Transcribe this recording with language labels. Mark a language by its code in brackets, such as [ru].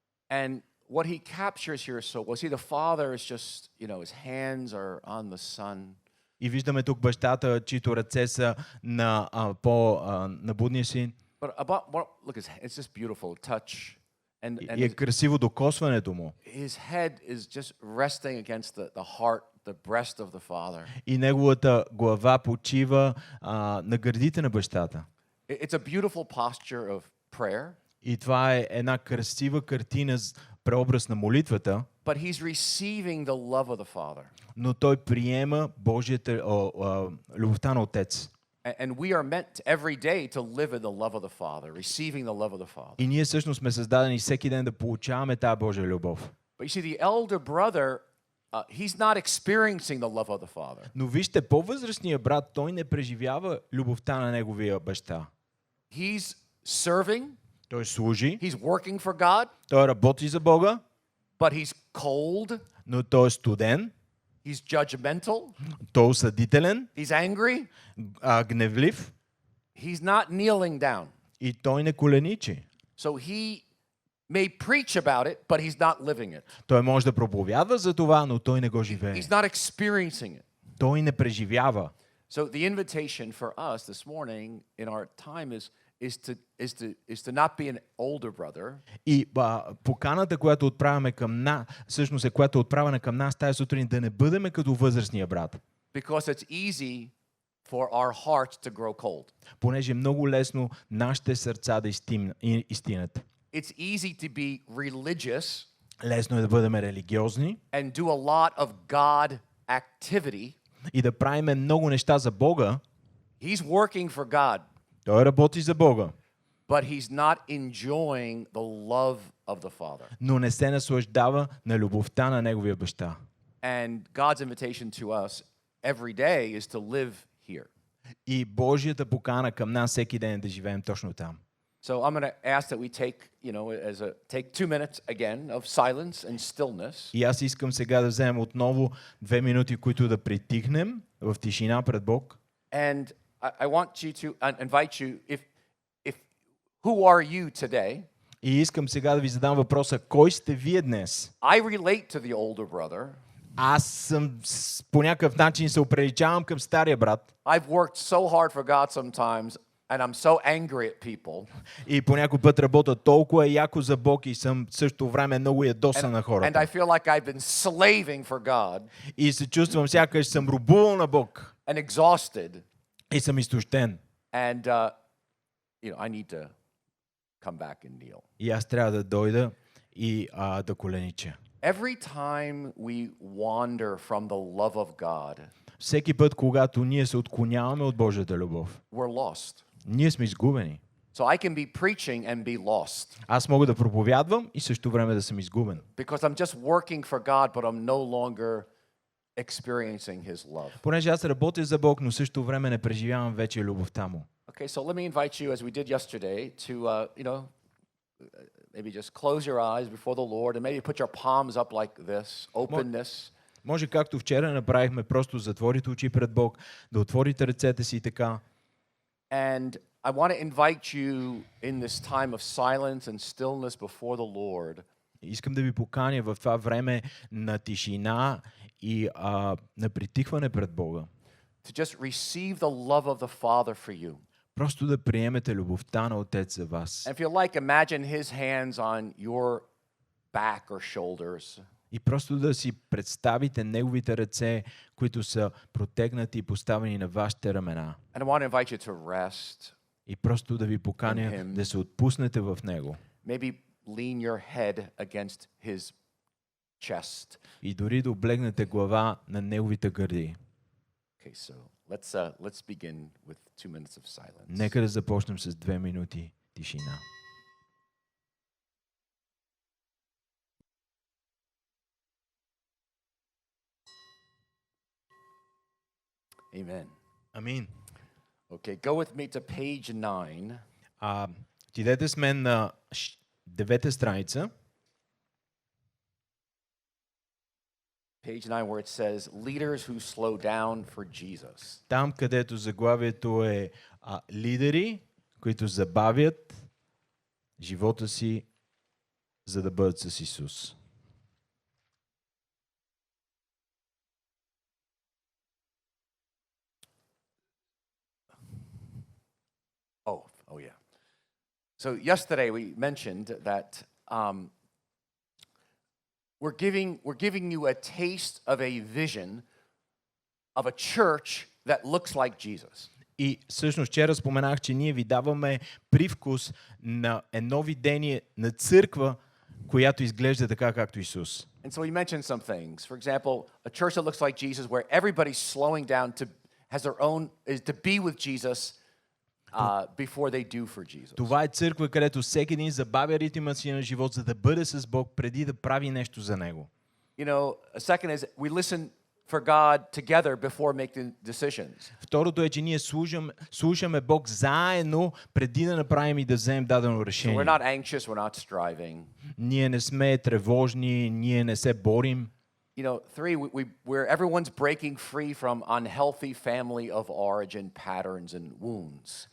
[en] And what he captures here is so well. See, the father is just, his hands are on the son. [bg] И виждаме тук бащата, чието ръце са на будния син. [en] But look, it's just beautiful touch, and [bg] И е красиво докосването му. [en] his head is just resting against the heart, the breast of the father. [bg] И неговата глава почива на гърдите на бащата. [en] It's a beautiful posture of prayer. [bg] И това е една красива картина, преобраз на молитвата, [en] But he's receiving the love of the father. [bg] но той приема Божията любовта на Отец. [en] And we are meant every day to live in the love of the Father, receiving the love of the Father. [bg] И ние всъщност сме създадени всеки ден да получаваме тази Божия любов. [en] But you see, the elder brother, he's not experiencing the love of the Father. [bg] Но вижте, по-възрастният брат, той не преживява любовта на неговия баща. [en] He's serving, [bg] Той служи, [en] he's working for God, [bg] той работи за Бога, [en] but he's cold, [bg] но той е студен, [en] he's judgmental, [bg] той е осъдителен, [en] he's angry, [bg] гневлив [en] he's not kneeling down. [bg] и той не коленичи. [en] So he may preach about it, but he's not living it. [bg] Той може да проповядва за това, но той не го живее. [en] He's not experiencing it. [bg] Той не преживява. [en] So the invitation for us this morning in our time is to not be an older brother. [bg] И поканата, която отправяме към нас, всъщност е която е отправена към нас тази сутрин, да не бъдем като възрастния брат. [en] Because it's easy for our hearts to grow cold. [bg] Понеже е много лесно нашите сърца да изтинат. [en] It's easy to be religious [bg] Лесно е да бъдем религиозни [en] and do a lot of God activity. [bg] и да правим много неща за Бога. [en] He's working for God, [bg] Той работи за Бога, [en] but he's not enjoying the love of the Father. [bg] но не се наслаждава на любовта на неговия баща. [en] And God's invitation to us every day is to live here. [bg] И Божията покана към нас всеки ден е да живеем точно там. [en] So I'm going to ask that we take, take 2 minutes again of silence and stillness. [bg] И аз искам сега да вземем отново 2 минути, които да притихнем в тишина пред Бог. [en] And I want you to invite you, if who are you today? [bg] И искам сега да ви задам въпроса, кой сте вие днес? [en] I relate to the older brother. [bg] Аз по някакъв начин се оприличавам към стария брат. [en] I've worked so hard for God sometimes, and I'm so angry at people. [bg] И по някой път работя толкова яко за Бог и съм в същото време много ядосан на [en] And [bg] хората. [en] I feel like I've been slaving for God [bg] И се чувствам сякаш съм рубувал на Бог. [en] and exhausted. [bg] И съм изтощен. [en] And, I need to come back and kneel. [bg] И аз трябва да дойда и да коленича. [en] Every time we wander from the love of God, [bg] Всеки път, когато ние се отклоняваме от Божията любов, [en] we're lost. [bg] ние сме изгубени. [en] So I can be preaching and be lost [bg] Аз мога да проповядвам и също време да съм изгубен. [en] because I'm just working for God, but I'm no longer experiencing His love. [bg] Понеже аз работя за Бог, но също време не преживявам вече любовта Му. [en] Okay, so let me invite you, as we did yesterday, to maybe just close your eyes before the Lord and maybe put your palms up like this, openness. [bg] Може както вчера направихме, просто затворите очи пред Бог, да отворите ръцете си така. [en] And I want to invite you in this time of silence and stillness before the Lord [bg] Искам да ви поканя в това време на тишина и на притихване пред Бога. [en] to just receive the love of the Father for you. [bg] Просто да приемете любовта на Отец за вас. [en] And if you like, imagine His hands on your back or shoulders. [bg] И просто да си представите Неговите ръце, които са протегнати и поставени на вашите рамена. [en] And I want to invite you to rest. [bg] И просто да ви поканя да се отпуснете в Него. [en] Maybe lean your head against His chest. [bg] И дори да облегнете глава на Неговите гърди. [en] Okay, so let's begin with 2 minutes of silence. [bg] Нека да започнем с 2 минути тишина. [en] Amen. [bg] Амин. [en] Okay, go with me to page 9. [bg] Отидете с мен на 9-та страница. [en] Page 9 where it says, leaders who slow down for Jesus. [bg] Там, където заглавието е лидери, които забавят живота си, за да бъдат с Исус. [en] Oh yeah. So yesterday we mentioned that we're giving you a taste of a vision of a church that looks like Jesus. [bg] И всъщност вчера споменах, че ние ви даваме привкус на едно видение на църква, която изглежда така, както Исус. [en] And so we mentioned some things. For example, a church that looks like Jesus where everybody's slowing down has their own, is to be with Jesus before they do for Jesus. [bg] Това е църква, където всеки един забавя ритъма си на живот, за да бъде с Бог, преди да прави нещо за Него. [en] You know, a second is we listen for God together before making decisions. [bg] Второто е, че ние слушаме Бог заедно, преди да направим и да вземем дадено [en] So [bg] решение. [en] we're not anxious, we're not striving. [bg] Ние не сме тревожни, ние не се борим. [en] You know, 3, where everyone's breaking free from unhealthy family of origin patterns and wounds.